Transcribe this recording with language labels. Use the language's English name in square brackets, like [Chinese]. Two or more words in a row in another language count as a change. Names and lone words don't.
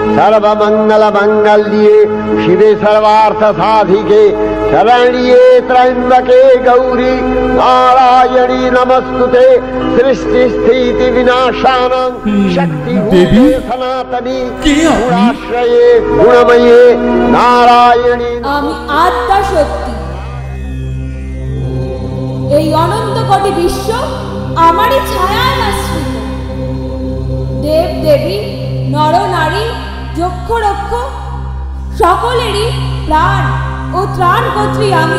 [Sanskrit] सर्वमंगल मंगल्ये शिवे सर्वार्थ साधिके शरण्ये त्र्यंबके गौरी नारायणी नमस्तुते सृष्टि स्थिति विनाशानां शक्ति देवी सनातनी गुणाश्रये गुणमये नारायणी। [Bangla] আমি আত্মা সত্যি, এই অনন্ত কোটি বিশ্ব আমারই ছায়ায় আশ্রিত। দেব দেবী নর নারী যক্ষ রক্ষ সকলেরই প্রাণ ও ত্রাণ কর্ত্রী আমি।